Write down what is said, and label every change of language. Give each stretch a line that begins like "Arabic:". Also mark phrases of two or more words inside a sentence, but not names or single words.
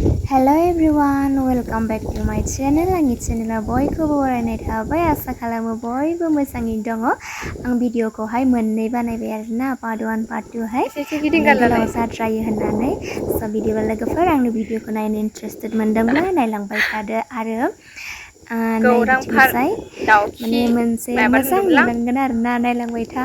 English: Hello everyone, welcome back to my channel.
Bodo: आंनि channel बयखौबो बरायनाय थाबाय आसा खालामो बयबो मोजाङै दङ। आं भिडिअखौहाय मोननै बानायबाय आरोना,
English: part 1 part 2
Bodo: हाय गोलाव जाद्रायो होननानै। स' बिदिबा लोगोफोर आंनि भिडिअखौ नायनो इन्ट्रेस्टेड मोनदोंब्ला नायलांबाय थादो आरो नायबिथिंजाय माने मोनसे मोजां नुलांगोन आरोना, नायलांबाय था।